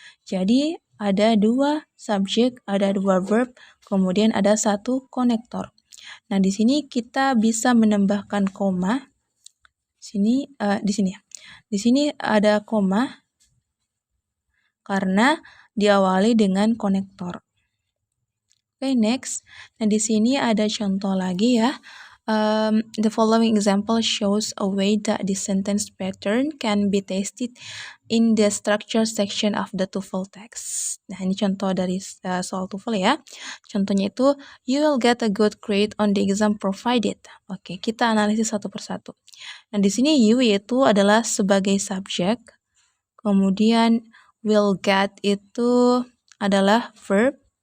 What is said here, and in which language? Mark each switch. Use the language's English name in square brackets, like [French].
[Indonesian] Jadi ada dua subjek, ada dua verb, kemudian ada satu konektor. Nah, di sini kita bisa menambahkan koma. Di sini ya. Di sini ada koma karena diawali dengan konektor. Oke, next. Nah, di sini ada contoh lagi ya. [English] The following example shows a way that the sentence pattern can be tested in the structure section of the TOEFL text. [Indonesian] Nah, ini contoh dari soal TOEFL ya. Contohnya itu, [English] you will get a good grade on the exam provided. [Indonesian] Oke, kita analisis satu persatu. Nah, di sini you yaitu adalah sebagai subjek. Kemudian will get itu adalah verb.